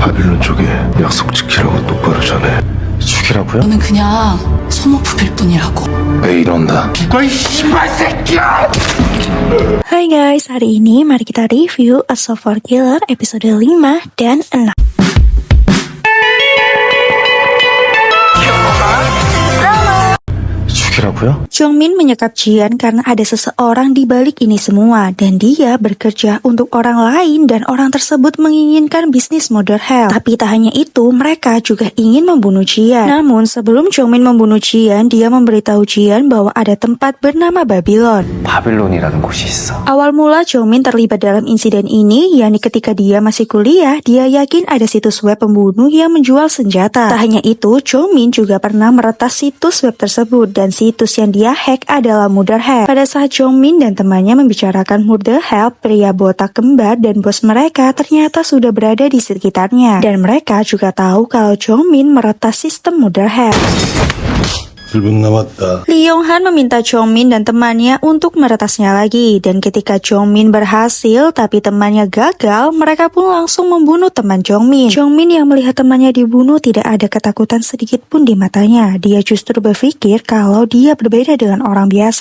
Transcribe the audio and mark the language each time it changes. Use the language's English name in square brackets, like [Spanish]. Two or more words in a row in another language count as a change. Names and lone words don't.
[Korean] 바빌론 쪽에 약속 지키라고 똑바로 전해. 죽이라고요? 너는 그냥 소모품일 뿐이라고. 왜 이런다? 누가 이 씨발 새끼야! [Indonesian] Hai guys, hari ini mari kita review A Software Killer episode 5 dan 6. [Korean] 죽이라고요? [Indonesian] Jongmin menyekap Jian karena ada seseorang di balik ini semua dan dia bekerja untuk orang lain dan orang tersebut menginginkan bisnis [English] modern health. [Indonesian] Tapi tak hanya itu, mereka juga ingin membunuh Jian. Namun sebelum Jongmin membunuh Jian, dia memberitahu Jian bahwa ada tempat bernama Babylon. [Korean] 바빌론이라는 곳이 있어. [Indonesian] Awal mula Jongmin terlibat dalam insiden ini, yakni ketika dia masih kuliah, dia yakin ada situs web pembunuh yang menjual senjata. Tak hanya itu, Jongmin juga pernah meretas situs web tersebut dan situs yang dia hack adalah Murder Help. Pada saat Jongmin dan temannya membicarakan Murder Help, pria botak kembar dan bos mereka ternyata sudah berada di sekitarnya. Dan mereka juga tahu kalau Jongmin meretas sistem Murder Help. [Korean] 1분 남았다. [Indonesian] Lee Yong-han meminta Jongmin dan temannya untuk meretasnya lagi, dan ketika Jongmin berhasil tapi temannya gagal, mereka pun langsung membunuh teman Jongmin. Jongmin yang melihat temannya dibunuh tidak ada ketakutan sedikit pun di matanya. Dia justru berpikir kalau dia berbeda dengan orang biasa.